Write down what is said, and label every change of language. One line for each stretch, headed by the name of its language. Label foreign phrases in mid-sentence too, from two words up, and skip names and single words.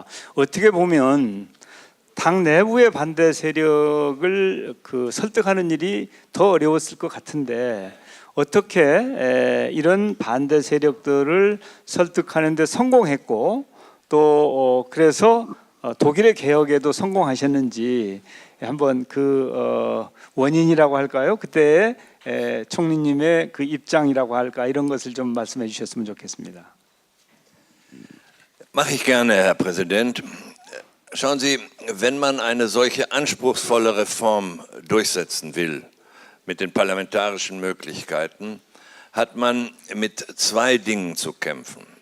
Korean: 어떻게 보면 당 내부의 반대 세력을 그 설득하는 일이 더 어려웠을 것 같은데 어떻게 이런 반대 세력들을 설득하는 데 성공했고 또 그래서 독일의 개혁에도 성공하셨는지 한번 그 원인이라고 할까요? 그때 총리님의 그 입장이라고 할까 이런 것을 좀 말씀해 주셨으면 좋겠습니다.
German: Mache ich gerne, Herr Präsident. Schauen Sie, wenn man eine solche anspruchsvolle Reform durchsetzen will, mit den parlamentarischen Möglichkeiten, hat man mit zwei Dingen zu kämpfen.